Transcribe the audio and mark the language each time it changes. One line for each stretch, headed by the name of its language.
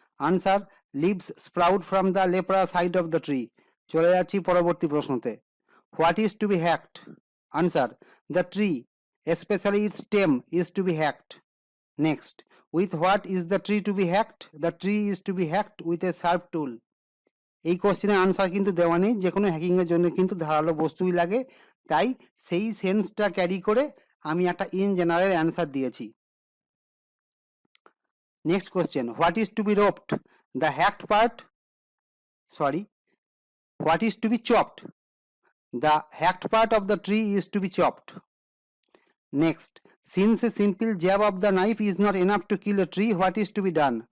English: Answer, leaves sprout from the leprous height of the tree.
Bangla: চলে যাচ্ছি পরবর্তী প্রশ্নতে.
English: What is to be hacked? Answer, the tree, especially its stem, is to be hacked. Next, with what is the tree to be hacked? The tree is to be hacked with a sharp tool.
Bangla: এই কোশ্চেনের answer কিন্তু দেওয়া নেই, যে কোনো হ্যাকিংয়ের জন্য কিন্তু ধারালো বস্তুই লাগে, তাই সেই সেন্সটা ক্যারি করে আমি একটা ইন জেনারেল অ্যান্সার দিয়েছি.
English: Next question, what is to be roped? The hacked part, sorry, what is to be chopped? The hacked part of the tree is to be chopped. Next, since a simple jab of the knife is not enough to kill a tree, what is to be done?